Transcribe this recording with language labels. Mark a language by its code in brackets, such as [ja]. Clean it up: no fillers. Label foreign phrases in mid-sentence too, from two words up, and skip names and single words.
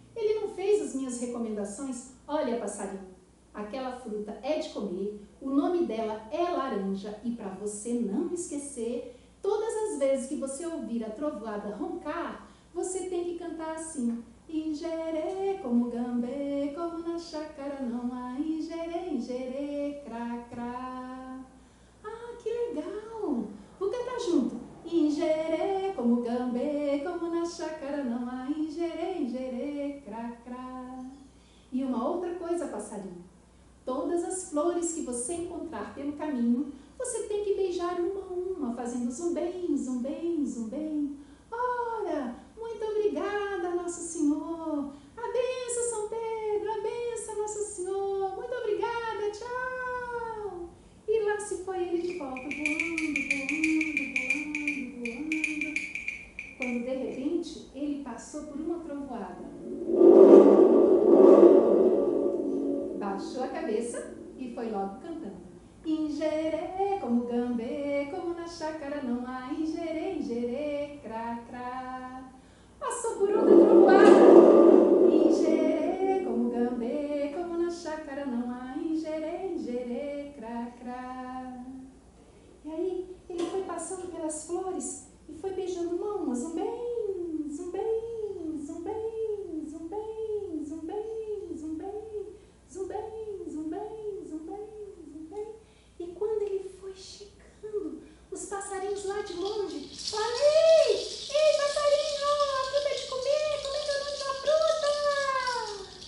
[pt] Ele não fez as minhas recomendações. Olha, passarinho, aquela fruta é de comer, o nome dela é laranja e para você não esquecer, todas as vezes que você ouvir a trovoada roncar, você tem que cantar assim: ingerê como gambê, como na chácara não há, ingerê, ingerê, crá, crá. Ah, que legal! Vou cantar junto. Ingerê como gambê, como na chácara não há, ingerê, ingerê, crá, crá. E uma outra coisa, passarinho. Todas as flores que você encontrar pelo caminho, você tem que beijar uma a uma, fazendo zumbem, zumbem, zumbem. Ora, muito obrigada, Nosso Senhor. A benção, São Pedro, a benção, Nosso Senhor. Muito obrigada, tchau. E lá se foi ele de volta, voando, voando, voando, voando. Quando, de repente, ele passou por uma trovoada. Baixou a cabeça e foi logo cantando. Ingerê como gambê, como na chácara não há, ingerê, ingerê, crá, crá. Passou por outra trovoada. Ingerê como gambê, como na chácara não há, ingerê, ingerê, crá, crá. E aí ele foi passando pelas flores e foi beijando uma a uma, zumbem, zumbem, zumbem, zumbem, zumbem, zumbem. Zumbem, zumbem, zumbem, zumbem. E quando ele foi chegando, os passarinhos lá de longe falaram: ei, ei, passarinho, a fruta é de comer, como é que é o nome da fruta?